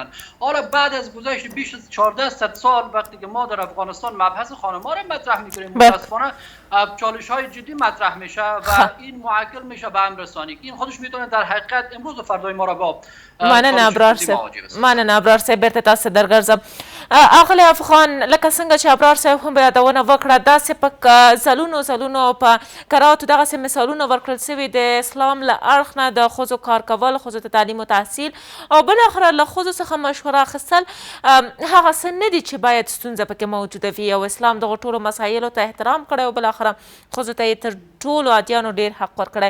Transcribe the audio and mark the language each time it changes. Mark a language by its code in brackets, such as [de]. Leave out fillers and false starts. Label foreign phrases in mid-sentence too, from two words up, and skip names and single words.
[fa] حالا بعد از گذشت بیش از 1400 سال وقتی که ما در افغانستان مبحث خانم ها را مطرح میکنیم متاسفانه چالش های جدی مطرح میشه و این معکل میشه به امر ثانی که این خودش میتونه در حقیقت امروز و فردای ما را با [ps] مننه ابرار صاحب بیرته تاسو درګرځم. اغلی افغان لکه څنګه چې ابرار صاحب هم یادونه وکړه داسې په ځلونو په کراوتو دغسې مثالونه ورکړل سوي د اسلام له اړخ نه د ښځو کار کول ښځو ته تعلیم و تحصیل او بالاخره له ښځو څخه مشوره اخیستل هغه څه نه دي چې باید ستونزه پکې موجوده وي او اسلام دغو ټولو مسایلو ته احترام کړی او بالاخره ښځو ته یې تر ټولو ادیانو ډېر حق ورکړی.